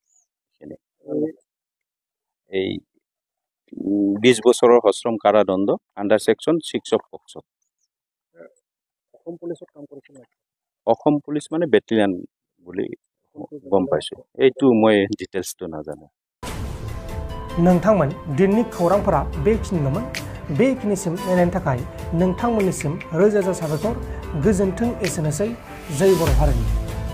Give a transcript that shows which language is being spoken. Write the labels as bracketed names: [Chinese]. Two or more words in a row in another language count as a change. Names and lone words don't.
[Assamese] এই 20 বছৰৰ সশ্ৰম কাৰাদণ্ড [English] under section [Assamese] 6 of পক্সত। অসম পুলিচত কাম কৰিছিল। অসম পুলিচ মানে বেটেলিয়ান বুলি গম পাইছো। এইটো মই ডিটেইলছটো নাজানো। [Bodo] नोंथांमोन दिननि खौरांफोरा बेखिनिल'मोन। बेखिनिसिम नायनायनि थाखाय नोंथांमोननिसिम रोजा रोजा साबायखर। गोजोन्थों। एसेनोसै। जय बर' हारिनि।